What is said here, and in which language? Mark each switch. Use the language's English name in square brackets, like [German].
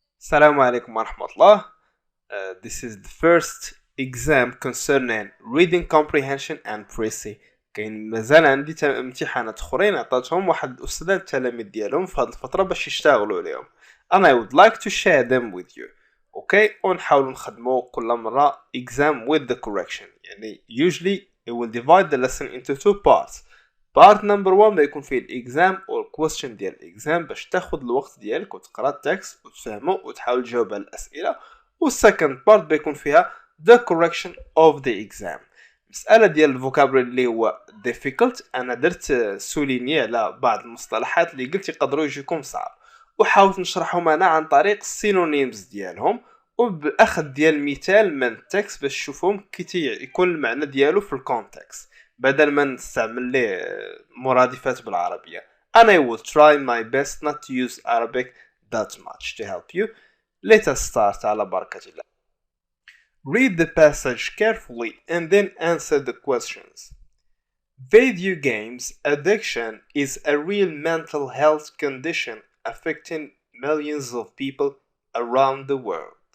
[Arabic] السلام عليكم ورحمة الله. [English] This is the first exam concerning reading comprehension and précis. [Arabic] كاين مازال عندي امتحانات اخرين عطاتهم واحد الاستاذ التلاميذ ديالهم في هذه الفترة باش يشتغلوا عليهم. [English] and I would like to share them with you. Okay, [Arabic] ونحاولوا نخدموا كل مرة [English] exam with the correction. يعني usually it will divide the lesson into two parts. part number 1 [Arabic] بيكون فيه الاكزام والكويستشن ديال الاكزام باش تاخد الوقت ديالك وتقرا التكست وتفهمه وتحاول تجاوب على الاسئله. والسكند بارت بيكون فيها [English] the correction of the exam. [Arabic] مسألة ديال الفوكابري اللي هو difficult انا درت سوليني على بعض المصطلحات اللي قلت يقدروا يجيكم صعب وحاولت نشرحهم انا عن طريق السينونيمز ديالهم وبالاخذ ديال مثال من التكست باش تشوفهم كي يكون المعنى ديالو في الكونتكست بدل ما نستعمل ليه مرادفات بالعربية. [English] and I will try my best not to use Arabic that much to help you. Let us start [Arabic] على بركة الله. [English] Read the passage carefully and then answer the questions. Video games addiction is a real mental health condition affecting millions of people around the world.